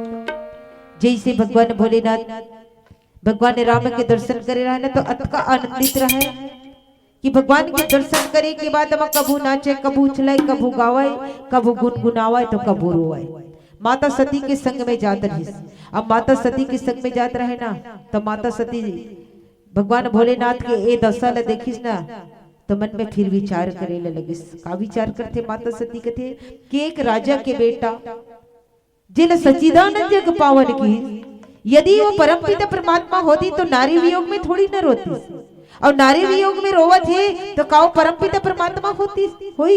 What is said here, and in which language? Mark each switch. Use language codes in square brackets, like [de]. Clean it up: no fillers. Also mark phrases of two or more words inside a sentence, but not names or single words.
[hne] जैसे भगवान भोलेनाथ भगवान राम के दर्शन करे रहा ना तो अतका आनंदित रहे कि भगवान के दर्शन करे के बाद हम कबू नाचे कबू उछलाए कबू गावे कबू गुनगुनावे तो कबू रोए। माता सती के संग में जात रही। अब माता सती के संग में जात रहे ना तो माता सती भगवान भोलेनाथ के ए दशा ल देखिस ना तो मन में फिर विचार करे लगिस। का विचार करते माता सती कहते कि एक राजा के बेटा जिन सच्चिदानंद जग पावन की यदि वो परमपिता परमात्मा होती तो नारी वियोग में थोड़ी न रोती और नारी वियोग में रोवत है तो काओ परमपिता परमात्मा होती हुई।